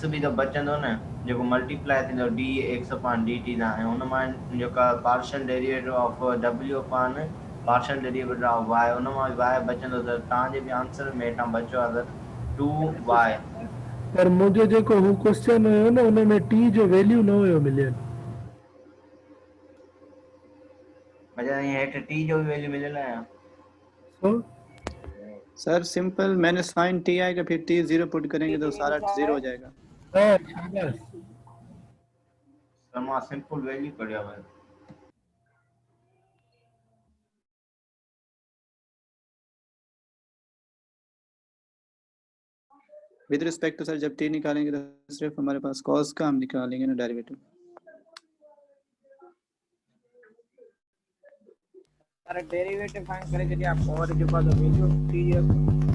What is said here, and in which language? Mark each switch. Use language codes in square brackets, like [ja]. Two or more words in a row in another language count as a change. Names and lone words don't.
[sd] बि त बचंदो न, जेको मल्टीप्लाई थींदो dx अपॉन dt सां, ऐं उन मां जेका [en] partial derivative of w upon partial derivative of y [sd] उन मां y बचंदो, त तव्हांजे बि आंसर में हेठां बचियो आहे त 2y। पर मुंहिंजो जेको हू क्वेश्चन हुयो न, उन में t जो वैल्यू न हुयो मिलियल। अच्छा, हेठि t जो भी वैल्यू मिलियल आहे। सो [hi] सर सिंपल मैंने साइन टी आएगा, फिर टी 0 पुट करेंगे तो सारा 0 हो जाएगा। हाँ, शाबाश। [sd] सर मां सिंपल वैल्यू कढियो आहे। [en] with respect to [hi] सर जब टी निकालेंगे तो सिर्फ हमारे पास कॉस का हम निकालेंगे ना डेरिवेटिव। अरे डेरिवेटिव फाइंड करने के लिए आप और के बाद वैल्यू टी